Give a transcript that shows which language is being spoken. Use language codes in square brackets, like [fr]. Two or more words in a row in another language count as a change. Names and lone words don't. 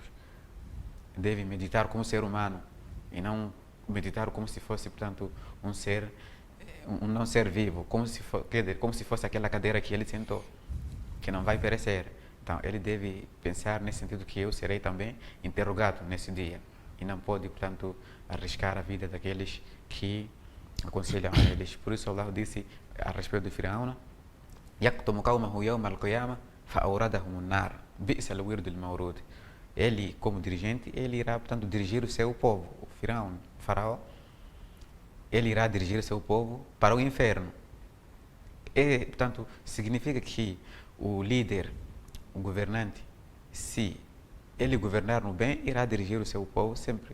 [pt] Deve meditar como ser humano e não meditar como se fosse, portanto, um não ser vivo, como se fosse aquela cadeira que ele sentou, que não vai perecer. Então, ele deve pensar nesse sentido que eu serei também interrogado nesse dia e não pode, portanto, arriscar a vida daqueles que aconselham a eles. Por isso Allah disse a respeito de Firaúna: [ar] "يقدم قومه يوم القيامة فأوردهم النار بئس الورد المورود." [pt] Ele, como dirigente, ele irá, portanto, dirigir o seu povo, o Firaúna, o faraó, ele irá dirigir o seu povo para o inferno. E, portanto, significa que o líder, o governante, se ele governar no bem, irá dirigir o seu povo sempre.